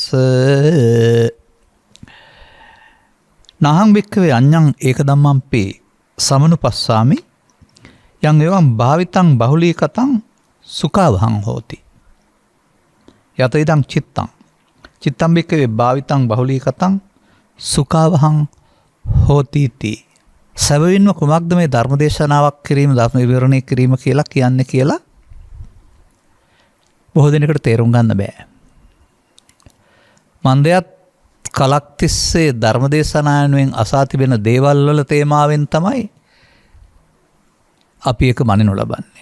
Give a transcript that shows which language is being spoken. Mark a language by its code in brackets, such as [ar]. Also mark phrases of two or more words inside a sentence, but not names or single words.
[pi] නහං වික්ඛවේ අඤ්ඤං ඒක ධම්මංපි සමනුපස්සාමි යං එවං භාවිතං බහුලීකතං සුඛාවහං හෝති යත ඉදං චිත්තං චිත්තං වික්ඛවේ භාවිතං බහුලීකතං සුඛාවහං හෝති තී [si] සැබවින්ම කුමක්ද මේ ධර්මදේශනාවක් කිරීම ධර්ම විවරණය කිරීම කියලා කියන්නේ කියලා බොහෝ දෙනෙකුට තේරුම් ගන්න බෑ. මන්දයත් කලක් තිස්සේ ධර්මදේශනාවෙන් අසා තිබෙන දේවල් වල තේමාවෙන් තමයි අපි එක මනිනු ලබන්නේ.